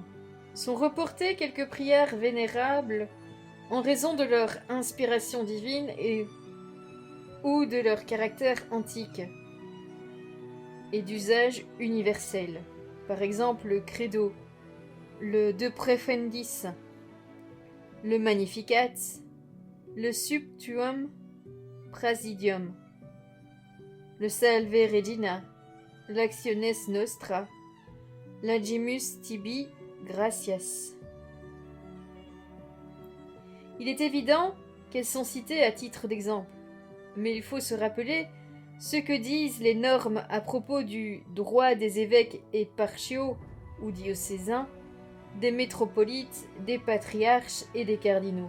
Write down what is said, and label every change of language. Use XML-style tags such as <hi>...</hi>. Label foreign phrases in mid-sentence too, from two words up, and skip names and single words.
<fr>Sont reportées quelques prières vénérables en raison de leur inspiration divine ou de leur caractère antique et d'usage universel. Par exemple, le Credo, le De Profundis, le Magnificat, le Subtuum Praesidium, le Salve Regina, l'Actiones Nostra, l'Agimus Tibi Gratias. Il est évident qu'elles sont citées à titre d'exemple, mais il faut se rappeler ce que disent les normes à propos du droit des évêques éparchiaux ou diocésains, des métropolites, des patriarches et des cardinaux.</fr>